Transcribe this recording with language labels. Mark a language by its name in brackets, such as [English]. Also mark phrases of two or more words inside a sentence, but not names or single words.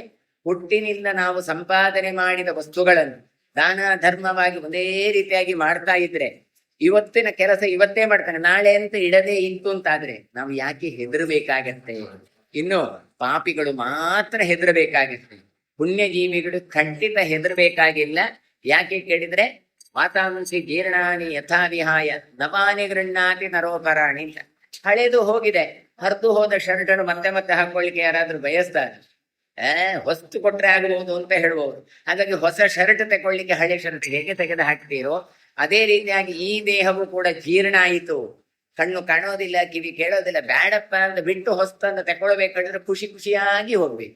[Kannada] ಹುಟ್ಟಿನಿಂದ ನಾವು ಸಂಪಾದನೆ ಮಾಡಿದ ವಸ್ತುಗಳನ್ನು ದಾನ ಧರ್ಮವಾಗಿ ಒಂದೇ ರೀತಿಯಾಗಿ ಮಾಡ್ತಾ ಇದ್ರೆ, ಇವತ್ತಿನ ಕೆಲಸ ಇವತ್ತೇ ಮಾಡ್ತಾನೆ, ನಾಳೆ ಅಂತ ಇಡದೆ ಇತ್ತು ಅಂತಾದ್ರೆ ನಾವು ಯಾಕೆ ಹೆದರ್ಬೇಕಾಗತ್ತೆ? ಇನ್ನು ಪಾಪಿಗಳು ಮಾತ್ರ ಹೆದರ್ಬೇಕಾಗತ್ತೆ, ಪುಣ್ಯಜೀವಿಗಳು ಖಂಡಿತ ಹೆದರ್ಬೇಕಾಗಿಲ್ಲ. ಯಾಕೆ ಕೇಳಿದ್ರೆ, [Sanskrit] ವಾತಾಂಸಿ ಜೀರ್ಣಾನಿ ಯಥಾ ವಿಹಾಯ ನವಾನಿ ಗೃಹ್ಣಾತಿ ನರೋಪರಾಣಿ ಅಂತ. [Kannada] ಹಳೇದು ಹೋಗಿದೆ, ಹರಿದು ಹೋದ ಶರ್ಟನ್ನು ಮತ್ತೆ ಮತ್ತೆ ಹಾಕೊಳ್ಳಿಕ್ಕೆ ಯಾರಾದ್ರೂ ಬಯಸ್ತಾರೆ? ಹೊಸ್ತು ಕೊಟ್ರೆ ಆಗಬಹುದು ಅಂತ ಹೇಳ್ಬೋದು. ಹಾಗಾಗಿ ಹೊಸ ಶರ್ಟ್ ತಗೊಳ್ಳಿಕ್ಕೆ ಹಳೆ ಶರ್ಟ್ ಹೇಗೆ ತೆಗೆದು ಹಾಕ್ತೀರೋ ಅದೇ ರೀತಿಯಾಗಿ ಈ ದೇಹವು ಕೂಡ ಜೀರ್ಣ ಆಯಿತು, ಕಣ್ಣು ಕಾಣೋದಿಲ್ಲ, ಕಿವಿ ಕೇಳೋದಿಲ್ಲ, ಬ್ಯಾಡಪ್ಪ ಅಂತ ಬಿಟ್ಟು ಹೊಸ್ತನ್ನು ತಗೊಳ್ಬೇಕಾದ್ರೆ ಖುಷಿಯಾಗಿ ಹೋಗ್ಬೇಕು.